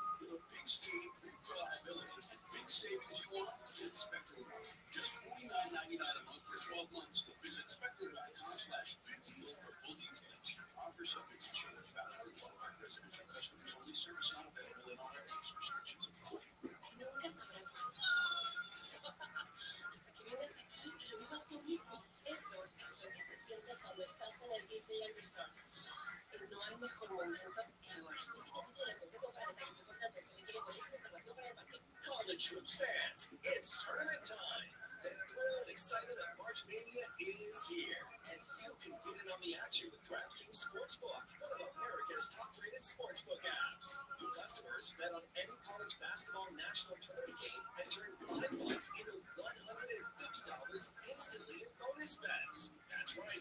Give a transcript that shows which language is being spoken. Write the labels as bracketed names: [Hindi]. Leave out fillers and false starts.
[English] With a big speed, big reliability, and big savings you want, get Spectrum One. Just $49.99 a month for 12 months. Visit spectrum.com/big deal for full details. Offer subject to change, valid for qualified residential customers only. Service not available in all areas. Restrictions apply. [Spanish] Nunca sabrás hasta que vengas aquí y lo vivas tú mismo. Eso es lo que se siente cuando estás en el Disneyland Resort. Y no hay mejor momento que ahora. Visita Disneyland.com para detalles importantes. Si requiere boletos, reservación para el parque. [English] College hoops fans, it's tournament time. The thrill and excitement of March Mania is here, and you can get in on the action with DraftKings Sportsbook, one of America's top-rated sportsbook apps. New customers bet on any college basketball national tournament game and turn $5 into $150 instantly in bonus bets. That's right.